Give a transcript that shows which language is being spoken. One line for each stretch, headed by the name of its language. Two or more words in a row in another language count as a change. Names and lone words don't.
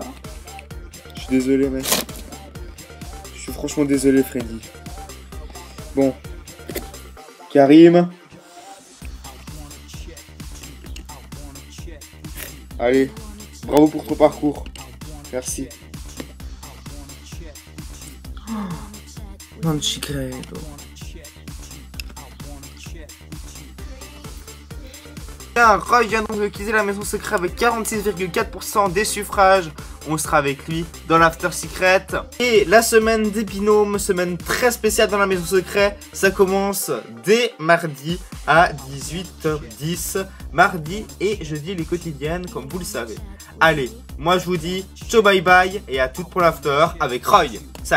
French: Je suis désolé, mec. Je suis franchement désolé, Freddy. Bon. Karim. Allez. Bravo pour ton parcours. Merci.
Italian: Non ci credo.
French: Roy vient donc de quitter la maison secrète avec 46,4% des suffrages. On sera avec lui dans l'After Secret. Et la semaine des binômes, semaine très spéciale dans la maison secrète, ça commence dès mardi à 18h10. Mardi et jeudi les quotidiennes, comme vous le savez. Allez, moi je vous dis ciao
English: bye bye
French: et à toutes pour l'After avec Roy.